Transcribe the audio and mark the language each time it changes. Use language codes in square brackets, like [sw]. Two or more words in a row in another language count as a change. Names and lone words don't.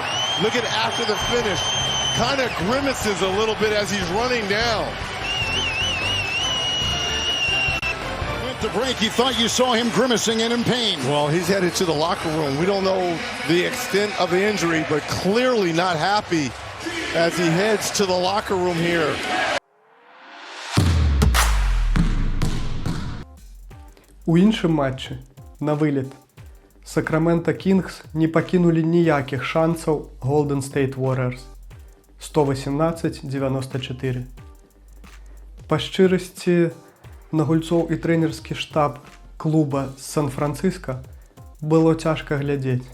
[en] Look at after the finish. Kind of grimaces a little bit as he's running down. The break, you thought you saw him grimacing and in pain. Well, he's headed to the locker room. We don't know the extent of the injury, but clearly not happy as he heads to the locker room here. [be] У іншым матчы, на вылет, Сакрамента Кінгс не пакінулі ніякіх шансаў Golden State Warriors 118-94. Па шчырасці, на гульцоў і трэнерскі штаб клуба з Сан-Францыска было цяжка глядзець.